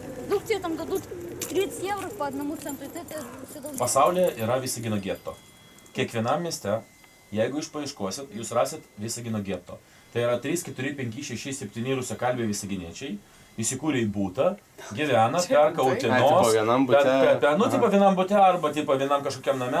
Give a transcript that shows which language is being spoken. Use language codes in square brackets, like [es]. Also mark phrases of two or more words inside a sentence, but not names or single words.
[ru] продукции там дадут 30 евро по 1 центу, и ты все должны... [lt] Pasaulyje yra Visagino geto. Kiekvienam mieste, jeigu išpaieškosit, jūs rasit Visagino geto. Tai yra 3, 4, 5, 6, 7 rusakalbiai visaginiečiai, įsikūrė į būtą, gyvena, perka Utenos, vienam bute arba vienam kažkokiam name.